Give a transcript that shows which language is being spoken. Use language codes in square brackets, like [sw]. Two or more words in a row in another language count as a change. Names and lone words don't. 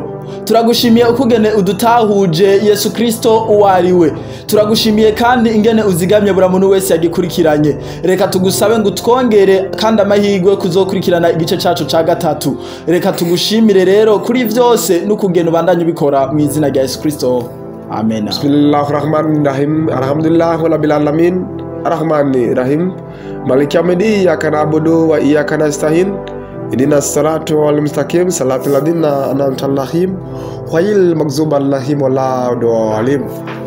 [rn] Turagushimiye ukugene udutahuje Yesu Kristo uwariwe. Turagushimiye kandi ingene uzigamye buri muntu wese yagikurikiranye. Reka tugusabe ngo twongere kandi amahirwe kuzokurikirana igice cyacu ca gatatu. Reka tugushimire rero kuri vyose n'ukugene ubandanye ubikora mu izina rya Yesu Kristo. Amen. [ar] بسم الله الرحمن الرحيم الحمد لله رب العالمين. الرحمن الرحيم مالك يوم الدين. إياك نعبد وإياك نستعين اهدنا الصراط المستقيم. صراط الذين أنعمت عليهم غير المغضوب عليهم ولا الضالين.